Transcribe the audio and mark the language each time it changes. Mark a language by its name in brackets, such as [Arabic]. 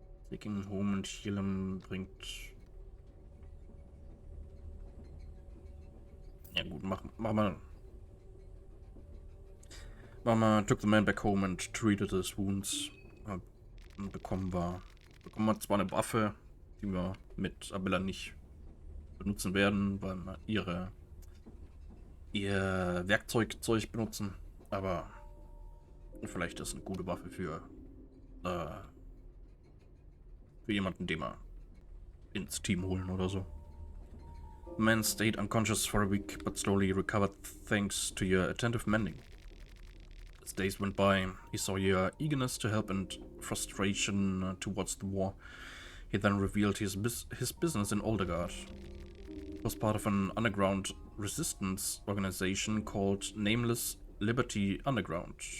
[English] Taking home and heal him bringt... [German] Ja gut, mach mal. [English] Mama took the man back home and treated his wounds. [German] Bekommen wir zwar eine Waffe, die wir mit Abella nicht benutzen werden, weil wir ihr Werkzeugzeug benutzen, aber vielleicht ist eine gute Waffe für jemanden, den wir ins Team holen oder so. [English] The man stayed unconscious for a week, but slowly recovered thanks to your attentive mending. As days went by, he saw your eagerness to help and frustration towards the war. He then revealed his business in Oldegard. It was part of an underground resistance organization called Nameless Liberty Underground.